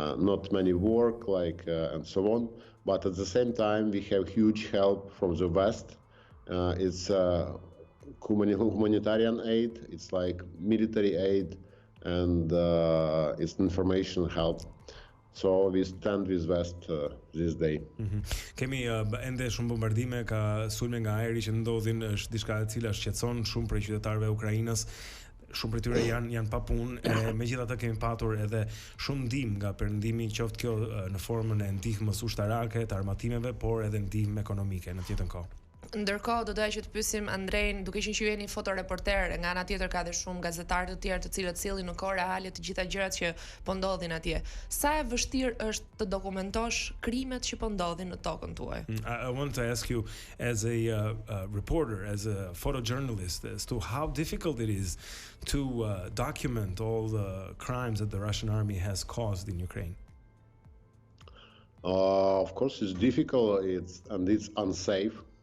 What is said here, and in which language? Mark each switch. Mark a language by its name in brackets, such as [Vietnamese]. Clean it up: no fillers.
[English] Not many work, and so on. But at the same time, we have huge help from the West. It's humanitarian aid, it's like military aid, and it's information help. So we stand with West this day. [Albanian] Kemi ende shumë bombardime, ka sulme nga ajri që ndodhin, është diçka e cila shqetëson shumë prej qytetarëve e Ukrainës. Shumë prej tyre janë pa punë, megjithatë kemi patur edhe shumë ndihmë nga Perëndimi, qoftë kjo në formën e ndihmës ushtarake, të armatimeve, por edhe ndihmë ekonomike në të njëjtën kohë. Ndërkohë do doja që të pyesim Andrejn, duke qenë që jeni fotoreporter, nga ana tjetër ka dhe shumë gazetarë të tjerë të cilët sillin në kohë reale të gjitha gjërat që po ndodhin atje. Sa e vështirë është të dokumentosh krimet që po ndodhin në tokën tuaj? [English] I want to ask you as a reporter, as a photojournalist, as to how difficult it is to document all the crimes that the Russian army has caused in Ukraine. Of course, it's difficult. It's unsafe.